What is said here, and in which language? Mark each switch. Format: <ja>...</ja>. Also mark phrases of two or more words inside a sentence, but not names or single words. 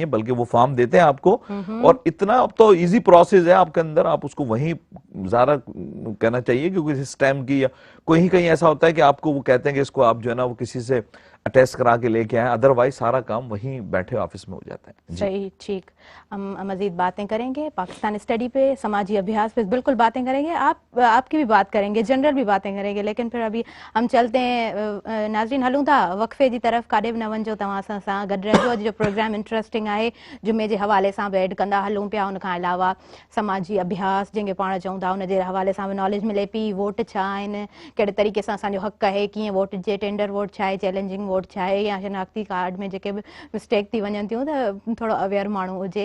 <ur>بلکہ وہ فارم دیتے ہیں آپ کو, اور اتنا اب تو</ur> <en>easy process</en> <ur>ہے آپ کے اندر, آپ اس کو وہیں زیادہ کہنا چاہیے کیونکہ اس ٹائم کی, یا کہیں ایسا ہوتا ہے کہ آپ کو وہ کہتے ہیں کہ اس کو آپ جو ہے نا وہ کسی سے اٹیسٹ کرا کے لے کے آئیں, ادروائز سارا کام وہیں بیٹھے آفس میں ہو جاتا ہے. صحیح, ٹھیک. ہم مزید باتیں کریں گے پاکستان اسٹڈی پہ, سماجی ابھیاس پہ بالکل باتیں کریں گے, آپ کی بھی بات کریں گے, جنرل بھی باتیں کریں گے. لیکن پھر ابھی ہم چلتے ہیں ناظرین,</ur> <sd>ہلوں تھا وقفے جی طرف, کاڈے بھی نہ ونجو, तव्हां सां गॾु रहिजो. अॼु जो प्रोग्राम इंटरेस्टिंग आहे, जुमे जे हवाले सां बि एड कंदा हलूं पिया. उन खां अलावा समाजी अभ्यास जंहिंखे पाण चऊं था, उन जे हवाले सां बि नॉलेज मिले पई. वोट छा आहिनि, कहिड़े तरीक़े सां असांजो हक़ आहे, कीअं वोट जे,</sd> <en>tender vote</en> <sd>छा आहे,</sd> <en>challenging vote</en> <sd>छा आहे, या शनाख्ती कार्ड में जेके बि मिस्टेक थी वञनि थियूं त थोरो अवेयर माण्हू हुजे.</sd>